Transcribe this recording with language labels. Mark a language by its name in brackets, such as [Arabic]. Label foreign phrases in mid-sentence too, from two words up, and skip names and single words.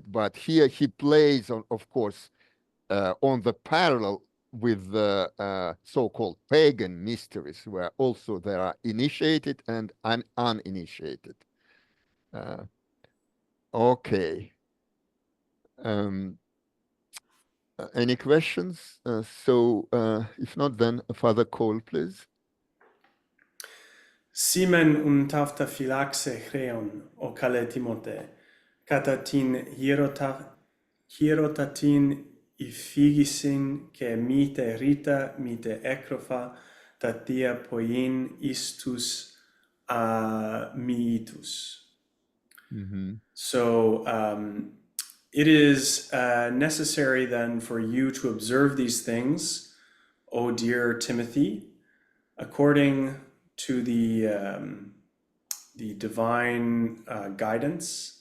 [English] But here he plays, on, of course, on the parallel with the so-called pagan mysteries, where also there are initiated and uninitiated. Uh, okay. Um, any questions? If not, then a further call, please. [Greek] Σε μεν ουν ταύτα φυλάξαι χρεών, ω καλέ Τιμόθεε, κατά την ιεροτάτην υφήγησιν, και μήτε ρητά μήτε έκφορα ταύτα ποιείν εις αμυήτους. [English] So it is necessary then for you to observe these things, O dear Timothy, according to the divine guidance.